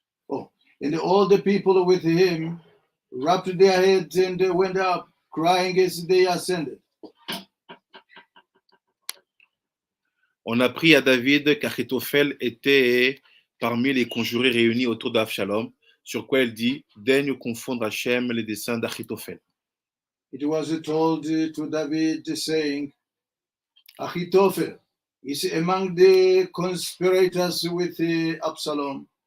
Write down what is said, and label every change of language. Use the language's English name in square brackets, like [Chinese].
[English] Oh, and all the people with him wrapped their heads and went up crying as they ascended. [French] On apprit à David qu'Achitophel était parmi les conjurés réunis autour d'Avshalom, sur quoi il dit « Daigne confondre Hachem les desseins d'Achitophel ». [English] It was told to David, saying, Achitophel is among the conspirators with Absalom.